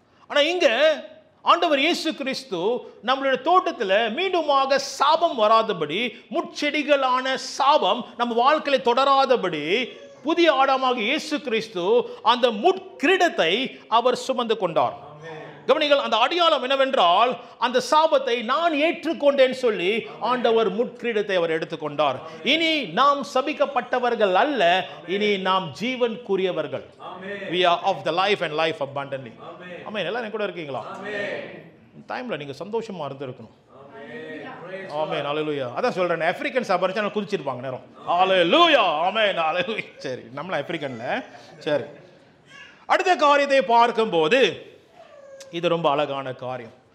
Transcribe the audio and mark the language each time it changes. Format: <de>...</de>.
<ta>ஆனால் இங்கே ஆண்டவர் இயேசு கிறிஸ்து நம்மளுடைய தோட்டத்தில் மீண்டுமாக சாபம் வராதபடி, முட்செடிகளான சாபம் நம்ம வாழ்க்கையில தொடராதபடி, புதிய ஆடாமாக இயேசு கிறிஸ்து அந்த முட்கிரீடத்தை அவர் சுமந்து கொண்டார். கவனிங்கள், அந்த அடையாளம் என்னவென்றால், அந்த சாபத்தை நான் ஏற்றுக்கொண்டேன் சொல்லி ஆண்டவர் முட்கிரீடத்தை அவர் எடுத்துக்கொண்டார். இனி நாம் சபிக்கப்பட்டவர்கள் அல்ல, இனி நாம் ஜீவனுக்குரியவர்கள்.</ta> <en>We are of the life and life abundantly.</en> <ta>ஆமென். எல்லாரும் கூட இருக்கீங்களா? டைம்ல நீங்க சந்தோஷமா இருந்திருக்கணும். ஆமென். ஹalleluya. அதான் சொல்றேன், ஆப்பிரிக்கன் சபர்ச்சன குதிச்சிருப்பாங்க நேரம். ஹalleluya. ஆமென். ஹalleluya. சரி, நம்மள ஆப்பிரிக்கன்ல. சரி, அடுத்த காரியத்தை பார்க்கும்போது இது ரொம்ப அழகான காரியம்.</ta>